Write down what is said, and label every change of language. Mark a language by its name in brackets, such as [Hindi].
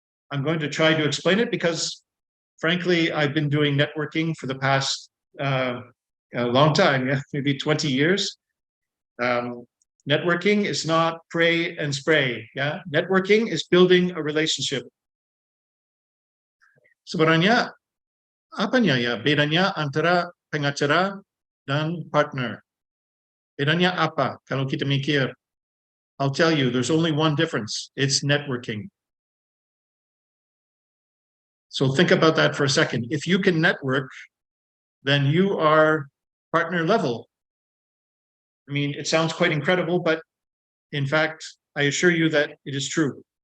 [English] I'm going to try to explain it because, frankly, I've been doing networking for the past a long time, yeah, maybe 20 years. Networking is not pray and spray. Yeah, networking is building a relationship. [Indonesian] Sebenarnya apanya ya bedanya antara pengacara dan partner? Bedanya apa? Kalau kita mikir, [English] I'll tell you, there's only one difference. It's networking. So think about that for a second. If you can network, then you are partner level. I mean, it sounds quite incredible, but in fact, I assure you that it is true.